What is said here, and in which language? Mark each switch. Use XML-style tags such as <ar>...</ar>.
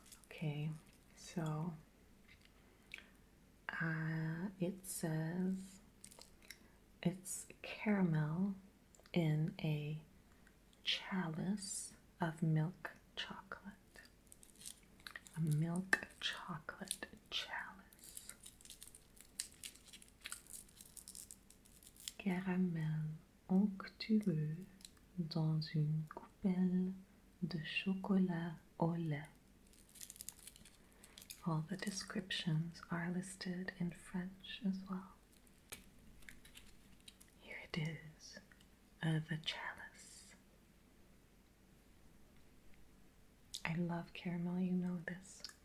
<en>Okay, so it says it's caramel in a chalice of milk chocolate. A milk chocolate chalice.</en> <fr>Caramel onctueux dans une coupelle de chocolat au lait.</fr> <en>All the descriptions are listed in French as well. Here it is, the chalice. I love caramel, you know this.</en>